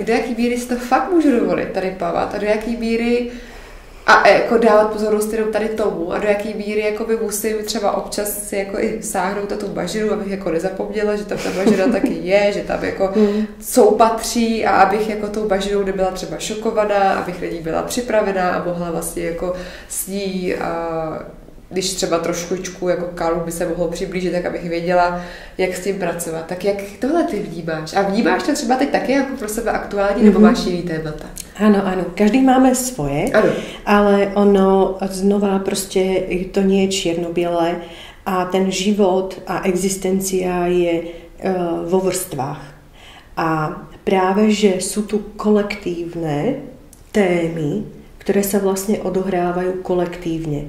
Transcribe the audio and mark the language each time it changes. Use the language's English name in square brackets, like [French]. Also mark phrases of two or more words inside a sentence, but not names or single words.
[Czech] do jaký míry si to fakt můžu dovolit tady plavat a do jaký míry a jako dávat pozornost jenom tady tomu a do jaký míry jako by musím třeba občas si jako i sáhnout na tu bažinu, abych jako nezapomněla, že tam ta bažina taky je, že tam jako soupatří a abych jako tou bažinou nebyla třeba šokovaná, abych na ní byla připravená a mohla vlastně jako s ní když třeba trošku jako Karlu by se mohlo přiblížit, tak abych věděla, jak s tím pracovat. Tak jak tohle ty vnímáš? A vnímáš to třeba teď taky jako pro sebe aktuální, nebo máš jiný témata? [Slovak] Áno, každý máme svoje, ale ono znova proste to nie je čierno-biele a ten život a existencia je vo vrstvách. A práve, že sú tu kolektívne témy, ktoré sa vlastne odohrávajú kolektívne.